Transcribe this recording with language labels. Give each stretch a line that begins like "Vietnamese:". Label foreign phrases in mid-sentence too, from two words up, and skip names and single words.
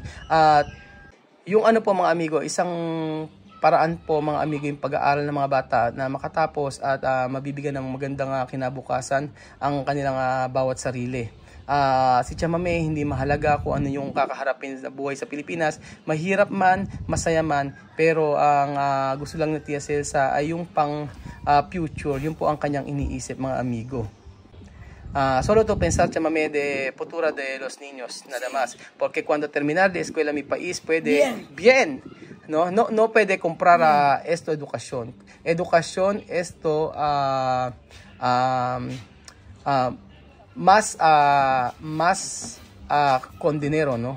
Filipino: At yung ano po mga amigo, isang paraan po mga amigo yung pag-aaral ng mga bata na makatapos at mabibigyan ng magandang kinabukasan ang kanilang bawat sarili. Si Chamame, hindi mahalaga kung ano yung kakaharapin sa buhay sa Pilipinas. Mahirap man, masaya man, pero ang gusto lang ni Tia Celsa ay yung pang future, yun po ang kanyang iniisip mga amigo.
Spanish: Solo to pensar, Chamame, de futura de los niños, nada más. Porque cuando terminar de escuela mi país puede bien. No puede comprar esto educación. Educación esto más con dinero, ¿no?